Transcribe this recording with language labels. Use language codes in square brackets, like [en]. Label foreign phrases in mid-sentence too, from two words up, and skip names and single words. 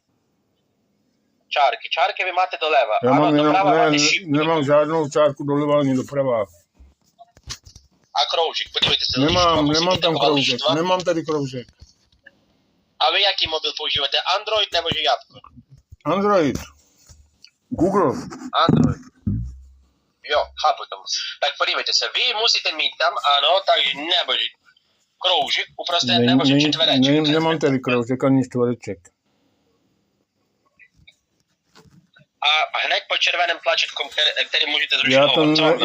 [cs] Čárky vy máte doleva, já ano, doprava máte šipku. Nemám žádnou čárku doleva ani doprava. A kroužek, podívejte se. Nemám tam kroužek, nemám tady kroužek. A vy jaký mobil používáte, Android nebo že Jabko? Android. Google. Android. Jo, chápu tomu. Tak podívejte se, vy musíte mít tam, ano, takže nebo kroužek, uprostřed nebo že čtvereček. Nemám tady kroužek ani čtvereček. A hned pod červeným tlačítkom, který můžete zrušit.